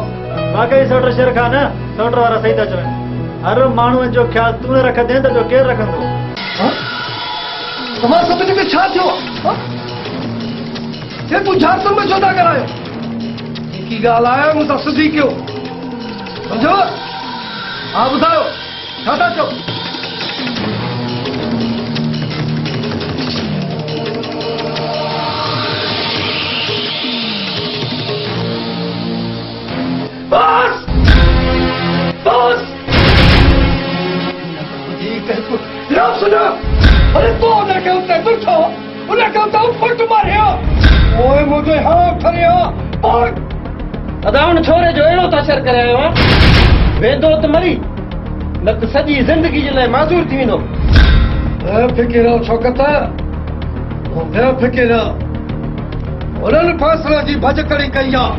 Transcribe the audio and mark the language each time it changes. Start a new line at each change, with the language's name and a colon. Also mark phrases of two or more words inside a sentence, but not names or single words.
Sindhi: वाकई सोट शेर खान सोट वारा सही था चवनि। हर माण्हूअ जो ख्याल तूं न रखंदे त ॿियो केरु रखंदो। तव्हां सभिनी खे छा थियो हे तूं झारखंड में छो था करायो? की ॻाल्हि आहे मूंसां सिधी कयो सम्झो। हा ॿुधायो छा था चओ?
Hindi: बस बस सुनो।
Sindhi: अरे तू उनखे उते ॾिठो उनखे उते फुट मारियो ओए मुंहिंजो हाँ खरियो। अदा हुन छोरे जो अहिड़ो तशर करे आयो आहे वेंदो त मरी न त सॼी ज़िंदगी जे लाइ माज़ूर थी वेंदो। बेफ़िकिर शौकत बेफ़िकिर उन्हनि फ़ैसले जी भॼकड़ी कई आहे।